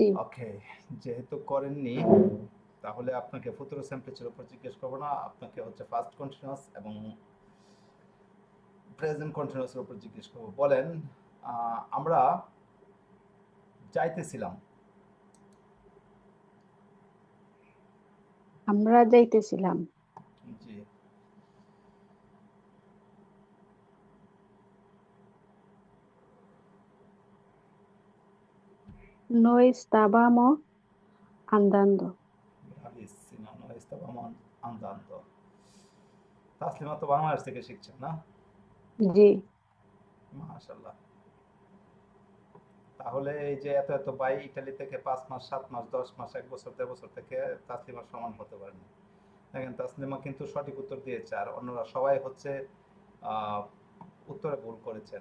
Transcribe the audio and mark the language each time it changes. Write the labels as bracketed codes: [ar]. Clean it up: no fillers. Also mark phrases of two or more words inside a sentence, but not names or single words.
[bn] ওকে, যেহেতু করেননি তাহলে আপনাকে ফুতুরো টেম্পারেচারের উপর জিজ্ঞেস করবো না, আপনাকে হচ্ছে [en] first continuous [bn] এবং [en] present continuous [bn] উপর জিজ্ঞেস করবো। বলেন, আমরা যাইতেছিলাম। আমরা যাইতেছিলাম। জি। [it] Noi stavamo andando. Bravissima, noi stavamo andando. [bn] তাসলিমা তো বাংলাদেশ থেকে শিখছেন না? জি মাশাআল্লাহ। তাহলে এই যে এত এত ভাই ইতালি থেকে 5 মাস 7 মাস 10 মাস 1 বছর 1.5 বছর থেকে তাসলিমার সমান হতে পারেনি। দেখেন তাসলিমা কিন্তু সঠিক উত্তর দিয়েছে আর অন্যরা সবাই হচ্ছে আহ, উত্তরে ভুল করেছেন।